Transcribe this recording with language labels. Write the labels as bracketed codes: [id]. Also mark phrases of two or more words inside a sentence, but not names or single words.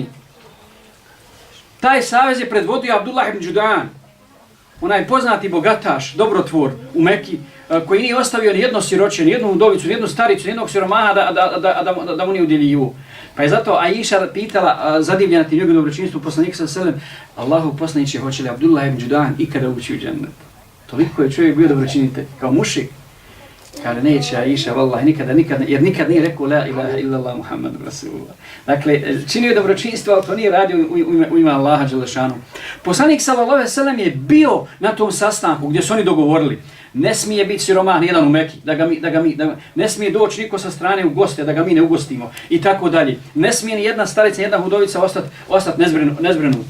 [bs] Taj savez je predvodio Abdullah ibn Judan, onaj poznati bogataš, dobrotvor u Mekki, koji nije ostavio ni jedno siroče, ni jednu udovicu, ni jednu staricu, ni jednog siromaha da mu nije udjeljivo. Pa je zato Aisha pitala, zadivljena tim njegovim dobročinstvom poslanika [ar] صلى الله عليه وسلم, [bs] Allahu poslaniče, hoće li Abdullah ibn Judan ikada ući u džennet? Toliko je čovjek bio dobročinitelj, kao mušik. Kaže, neće Aisha, vallahi, nikada, jer nikad nije rekao [ar] لا إله إلا الله محمد رسول الله. [bs] Dakle, činio je dobročinstvo, ali to nije radio u ime Allaha dželešanu. Poslanik [ar] صلى الله عليه وسلم [bs] je bio na tom sastanku gdje su oni dogovorili. Ne smije biti siromah nijedan u Mekki, ne smije doći niko sa strane u goste, da ga mi ne ugostimo i tako dalje. Ne smije ni jedna starica, ni jedna hudovica ostati nezbrinuta.